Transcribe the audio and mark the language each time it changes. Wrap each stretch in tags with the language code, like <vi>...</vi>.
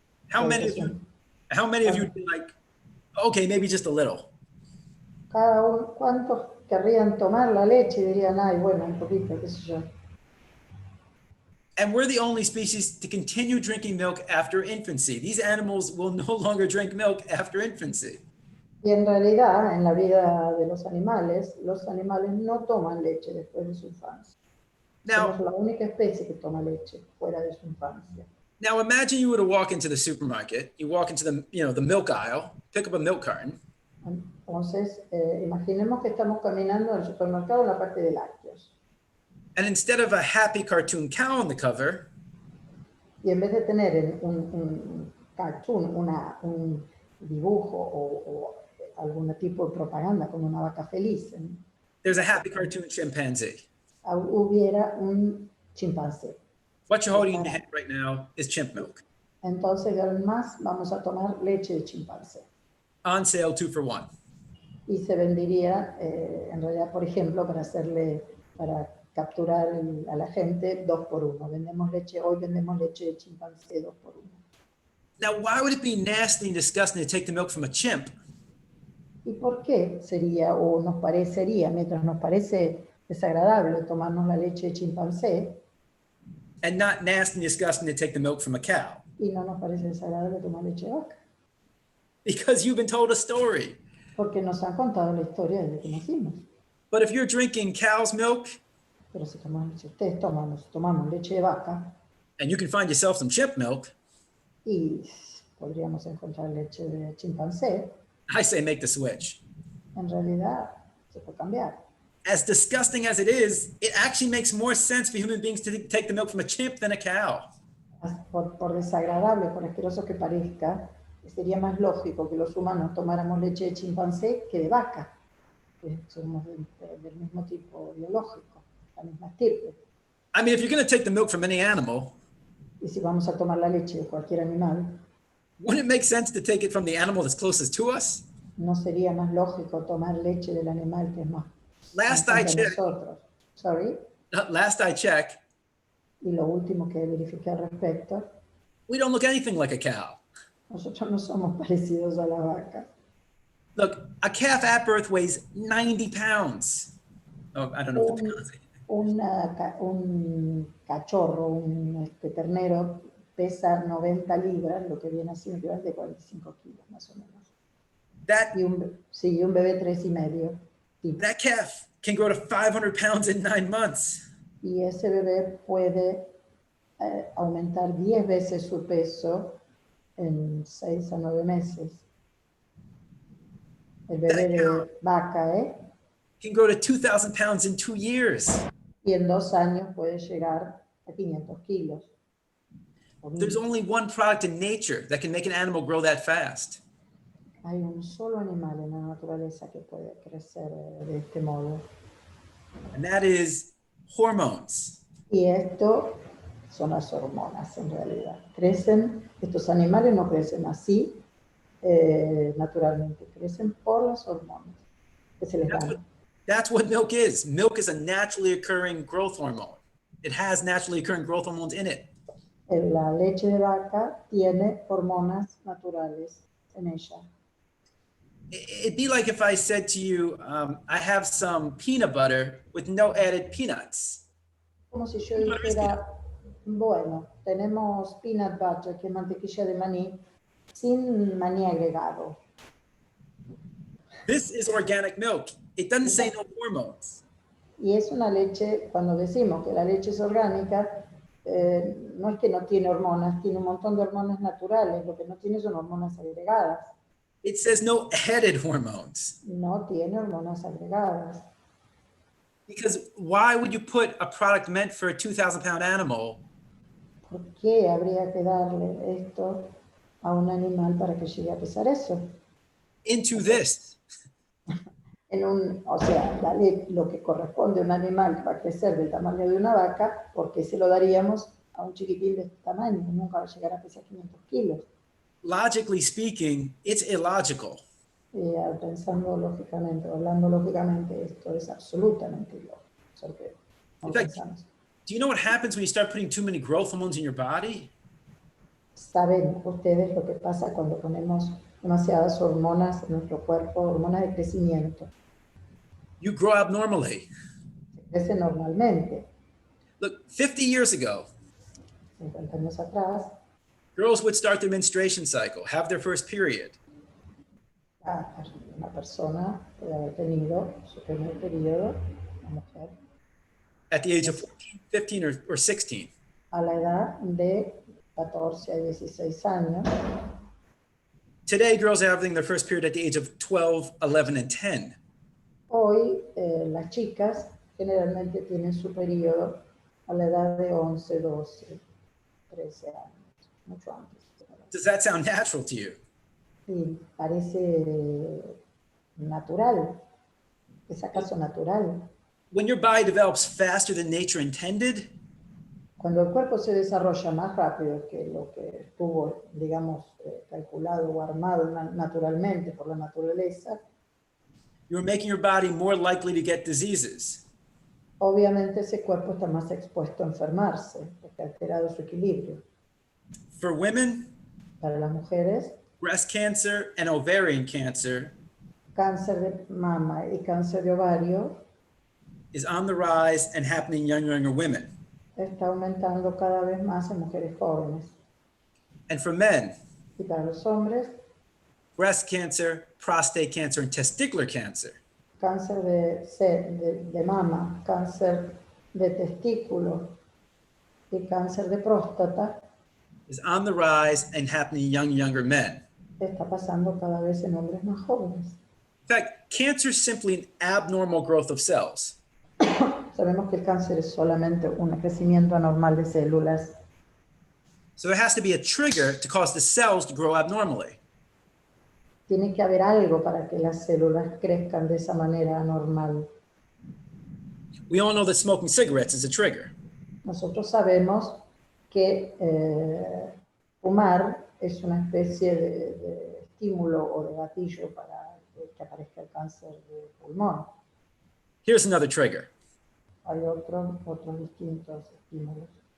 <en>how many of you would be like, okay, maybe just a little?</en> <es>¿Cuántos querrían tomar la leche y dirían, ay, bueno, un poquito, qué sé yo?</es> <en>And we're the only species to continue drinking milk after infancy. These animals will no longer drink milk after infancy.</en> <es>Y en realidad, en la vida de los animales no toman leche después de su infancia. Somos la única especie que toma leche fuera de su infancia.</es> <en>Now imagine you were to walk into the supermarket, you walk into the milk aisle, pick up a milk carton.</en> <es>Entonces, imaginemos que estamos caminando al supermercado en la parte de lácteos.</es> <en>And instead of a happy cartoon cow on the cover,</en> <es>Y en vez de tener un cartoon, un dibujo o algún tipo de propaganda con una vaca feliz,</es> <en>there's a happy cartoon chimpanzee.</en> <es>hubiera un chimpancé.</es> <en>What you're holding in your hand right now is chimp milk.</en> <es>Entonces, además, vamos a tomar leche de chimpancé.</es> <en>On sale 2 for 1.</en> <es>Y se vendería, en realidad, por ejemplo, para capturar a la gente 2 por 1. Hoy vendemos leche de chimpancé 2 por 1.</es> <en>Now, why would it be nasty and disgusting to take the milk from a chimp?</en> <es>¿Y por qué sería, o nos parecería, mientras nos parece desagradable tomarnos la leche de chimpancé,</es> <en>And not nasty and disgusting to take the milk from a cow?</en> <es>y no nos parece desagradable tomar leche de vaca?</es> <en>Because you've been told a story.</en> <es>Porque nos han contado la historia desde que nacimos.</es> <en>But if you're drinking cow's milk,</en> <es>Pero si ustedes tomamos leche de vaca,</es> <en>and you can find yourself some chimp milk,</en> <es>y podríamos encontrar leche de chimpancé,</es> <en>I say make the switch.</en> <es>en realidad se puede cambiar.</es> <en>As disgusting as it is, it actually makes more sense for human beings to take the milk from a chimp than a cow.</en> <es>Por desagradable, por asqueroso que parezca, sería más lógico que los humanos tomáramos leche de chimpancé que de vaca, que somos del mismo tipo biológico, la misma estirpe.</es> <en>I mean, if you're going to take the milk from any animal,</en> <es>Y si vamos a tomar la leche de cualquier animal,</es> <en>wouldn't it make sense to take it from the animal that's closest to us?</en> <es>¿no sería más lógico tomar leche del animal que es más</es> <en>Last</en> <es>cercano</es> <en>I</en> <es>a</es> <en>checked,</en> <es>nosotros?</es> <en>Sorry. last I checked,</en> <es>Y lo último que verifiqué al respecto,</es> <en>we don't look anything like a cow.</en> <es>nosotros no somos parecidos a la vaca.</es> <en>Look, a calf at birth weighs 90 pounds. Oh, I don't know if the pounds.</en> <es>Un cachorro, un ternero, pesa 90 libras, lo que viene siendo equivalente a 45 kilos, más o menos.</es> <en>That,</en> <es>Y un bebé 3,5. Sí.</es> <en>that calf can grow to 500 pounds in 9 months.</en> <es>Y ese bebé puede aumentar 10 veces su peso en 6 a 9 meses. El bebé de vaca,</es> <en>Can grow to 2,000 pounds in 2 years.</en> <es>y en 2 años puede llegar a 500 kilos.</es> <en>There's only one product in nature that can make an animal grow that fast.</en> <es>Hay un solo animal en la naturaleza que puede crecer de este modo.</es> <en>And that is hormones.</en> <es>Y esto son las hormonas en realidad. Estos animales no crecen así naturalmente, crecen por las hormonas que se les dan.</es> <en>That's what milk is. Milk is a naturally occurring growth hormone. It has naturally occurring growth hormones in it.</en> <es>La leche de vaca tiene hormonas naturales en ella.</es> <en>It'd be like if I said to you, I have some peanut butter with no added peanuts.</en> <es>Como si yo dijera, bueno, tenemos peanut butter, que es mantequilla de maní, sin maní agregado.</es> <en>This is organic milk. It doesn't say no hormones.</en> <es>Y es una leche, cuando decimos que la leche es orgánica, no es que no tiene hormonas, tiene un montón de hormonas naturales, lo que no tiene son hormonas agregadas.</es> <en>It says no added hormones.</en> <es>No tiene hormonas agregadas.</es> <en>Because why would you put a product meant for a 2,000-pound animal</en> <es>¿Por qué habría que darle esto a un animal para que llegue a pesar eso?</es> <en>into this?</en> <es>O sea, lo que corresponde a un animal que va a crecer del tamaño de una vaca, ¿por qué se lo daríamos a un chiquitín de este tamaño? Nunca va a llegar a pesar 500 kilos.</es> <en>Logically speaking, it's illogical.</en> <es>Pensando lógicamente, hablando lógicamente, esto es absolutamente ilógico.</es> <en>In fact, do you know what happens when you start putting too many growth hormones in your body?</en> <es>¿Saben ustedes lo que pasa cuando ponemos demasiadas hormonas en nuestro cuerpo, hormonas de crecimiento?</es> <en>You grow abnormally.</en> <es>Se crece normalmente.</es> <en>Look, 50 years ago,</en> <es>50 años atrás,</es> <en>girls would start their menstruation cycle, have their first period.</en> <es>una persona puede haber tenido su primer periodo, una mujer,</es> <en>At the age of 14, 15, or 16.</en> <es>a la edad de 14 a 16 años.</es> <en>Today, girls are having their first period at the age of 12, 11, and 10.</en> <es>Hoy las chicas generalmente tienen su periodo a la edad de 11, 12, 13 años, mucho antes.</es> <en>Does that sound natural to you?</en> <es>Sí, parece natural. ¿Es acaso natural?</es> <en>When your body develops faster than nature intended,</en> <es>Cuando el cuerpo se desarrolla más rápido que lo que estuvo, digamos, calculado o armado naturalmente por la naturaleza,</es> <en>you're making your body more likely to get diseases.</en> <es>obviamente ese cuerpo está más expuesto a enfermarse, porque ha alterado su equilibrio.</es> <en>For women,</en> <es>Para las mujeres,</es> <en>breast cancer and ovarian cancer</en> <es>cáncer de mama y cáncer de ovario</es> <en>is on the rise and happening in younger women.</en> <es>está aumentando cada vez más en mujeres jóvenes.</es> <en>And for men,</en> <es>Y para los hombres,</es> <en>breast cancer, prostate cancer, and testicular cancer</en> <es>cáncer de mama, cáncer de testículo y cáncer de próstata</es> <en>is on the rise and happening in younger men.</en> <es>está pasando cada vez en hombres más jóvenes.</es> <en>In fact, cancer is simply an abnormal growth of cells.</en> <es>Sabemos que el cáncer es solamente un crecimiento anormal de células.</es> <en>So there has to be a trigger to cause the cells to grow abnormally.</en> <es>Tiene que haber algo para que las células crezcan de esa manera anormal.</es> <en>We all know that smoking cigarettes is a trigger.</en> <es>Nosotros sabemos que fumar es una especie de estímulo o de gatillo para que aparezca el cáncer de pulmón.</es> <en>Here's another trigger.</en> <es>Hay otros distintos estímulos.</es>